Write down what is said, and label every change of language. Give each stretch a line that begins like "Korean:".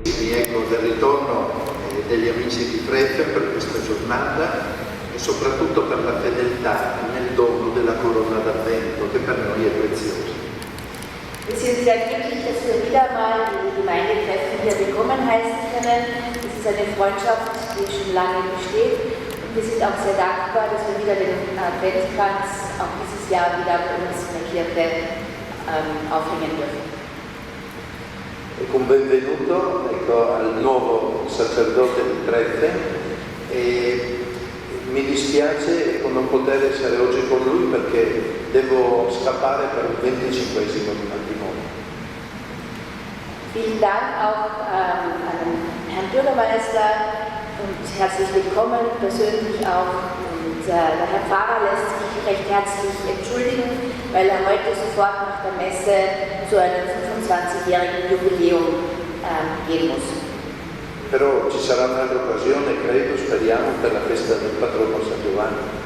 Italian: Ecco, del ritorno degli amici di Frefen per questa giornata e soprattutto per la fedeltà nel dono della corona d'avvento che per noi è preziosa.
German: Wir sind sehr glücklich, dass wir wieder mal die Gemeindetreffen hier willkommen heißen können. Es ist eine Freundschaft, die schon lange besteht. Und wir sind auch sehr dankbar, dass wir wieder den Adventskranz auch dieses Jahr wieder bei uns in der Kirche aufhängen dürfen.
Italian: Ecco, un benvenuto al nuovo sacerdote di Treffe e mi dispiace non poter essere oggi con lui perché devo scappare per il 25esimo di matrimonio.
German: Vielen Dank auch an Herrn Bürgermeister und herzlich willkommen, persönlich auch. Und der Herr Pfarrer lässt sich recht herzlich entschuldigen, weil er heute sofort nach der Messe zu einem 25-jährigen Jubiläum gehen muss.
Italian: Però ci sarà un'altra occasione, credo, speriamo, per la festa del patrono San Giovanni.